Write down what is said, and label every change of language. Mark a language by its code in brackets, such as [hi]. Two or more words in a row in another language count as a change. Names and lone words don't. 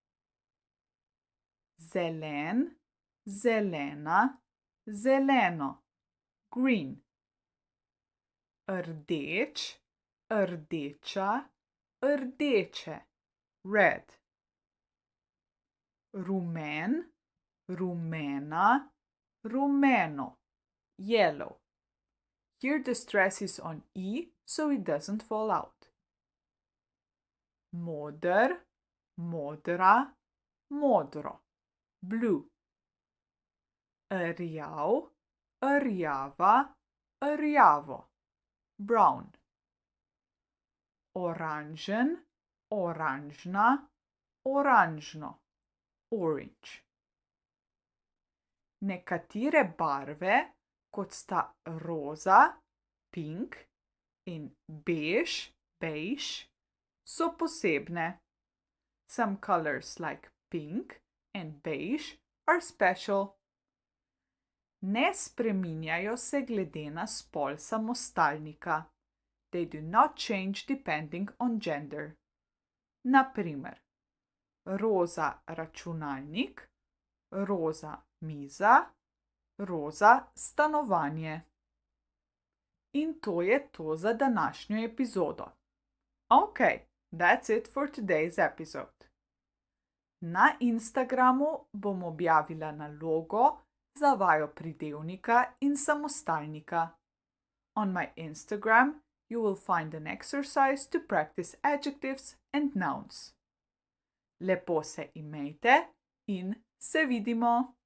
[sl] Zelen, zelena, zeleno, green. Rdeč, rdeča, rdeče, red. Rumen, rumena, rumeno, [en] yellow. Here the stress is on e, so it doesn't fall out. [sl] Moder, modra, modro, blue. Rjav, rjava, rjavo, brown. Oranžen, oranžna, oranžno, orange. Nekatere barve, kot sta roza, pink in bež, so posebne. [en] Some colors like pink and beige are special. [sl] Ne spreminjajo se glede na spol samostalnika. [en] They do not change depending on gender. [sl] Na primer, roza računalnik, roza miza, roza stanovanje. In to je to za današnjo epizodo. [en] Okay, that's it for today's episode. [sl] Na Instagramu bom objavila nalogo za vajo pridevnika in samostalnika. [en] On my Instagram, you will find an exercise to practice adjectives and nouns. [sl] Lepo se imejte in se vidimo!